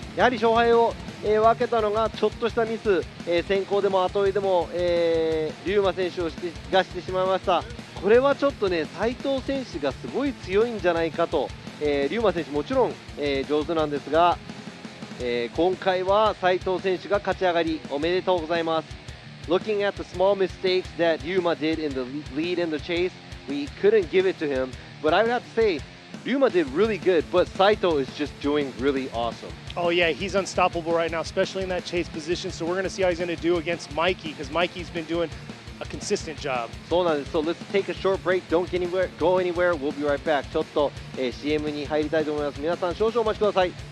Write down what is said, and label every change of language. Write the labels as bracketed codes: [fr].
[ja] やはり勝敗を分けたのがちょっとしたミス、先行でも後追いでも、龍馬選手がしてしまいました。これはちょっとね、斉藤選手がすごい強いんじゃないかと、龍馬選手もちろん、上手なんですが、今回は斉藤選手が勝ち上がり、おめでとうございます。 [en] Looking at the small mistakes that Ryuma did in the lead and the chase, we couldn't give it to him, but I would have to say Ryuma did really good, but Saito is just doing really awesome. Oh yeah, he's unstoppable right now, especially in that chase position. So we're going to see how he's going to do against Mikey, because Mikey's been doing a consistent job. [ja] そうなんです。 [en] So let's take a short break. Don't go anywhere. We'll be right back. [ja] ちょっと、CM に入りたいと思います。皆さん少々お待ちください。